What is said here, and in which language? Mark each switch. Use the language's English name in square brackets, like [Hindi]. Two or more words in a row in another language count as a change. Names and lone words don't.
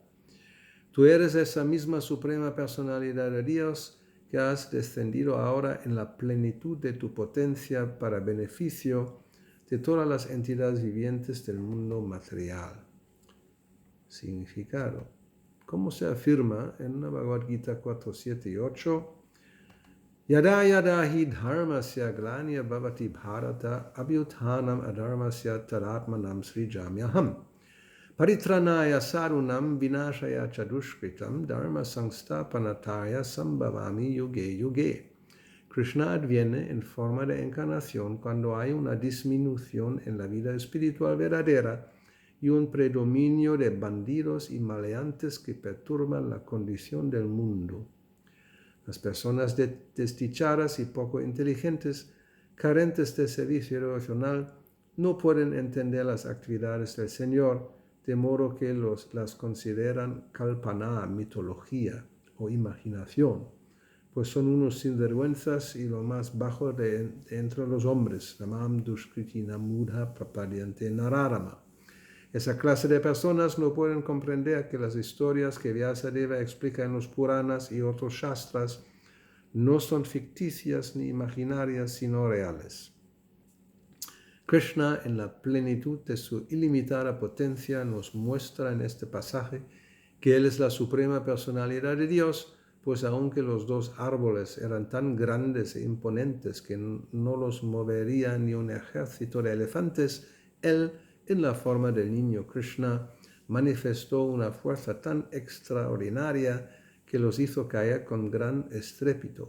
[Spanish] Tú eres esa misma suprema personalidad de Dios que has descendido ahora en la plenitud de tu potencia para beneficio de todas las entidades vivientes del mundo material. Significado. Como se afirma en la Bhagavad Gita 4, 7 y 8, [Sanskrit] Yada yada hi dharmasya glanya bhavati bharata abhyuthanam adharmasya tadatmanam srijamyaham. Paritranaya sarunam vinashaya chadushkritam dharma sangstapanataya sambhavami yuge yuge. [Spanish] Krishna adviene en forma de encarnación cuando hay una disminución en la vida espiritual verdadera y un predominio de bandidos y maleantes que perturban la condición del mundo. Las personas desdichadas y poco inteligentes, carentes de servicio devocional, no pueden entender las actividades del Señor, de modo que las consideran kalpana, mitología o imaginación, pues son unos sinvergüenzas y lo más bajo de entre los hombres. [Sanskrit] Namam dushkriti namudha prapadyante nararama. [Spanish] Esa clase de personas no pueden comprender que las historias que Vyasadeva explica en los Puranas y otros Shastras no son ficticias ni imaginarias, sino reales. Krishna, en la plenitud de su ilimitada potencia, nos muestra en este pasaje que Él es la suprema personalidad de Dios, pues aunque los dos árboles eran tan grandes e imponentes que no los movería ni un ejército de elefantes, él, en la forma del niño Krishna, manifestó una fuerza tan extraordinaria que los hizo caer con gran estrépito.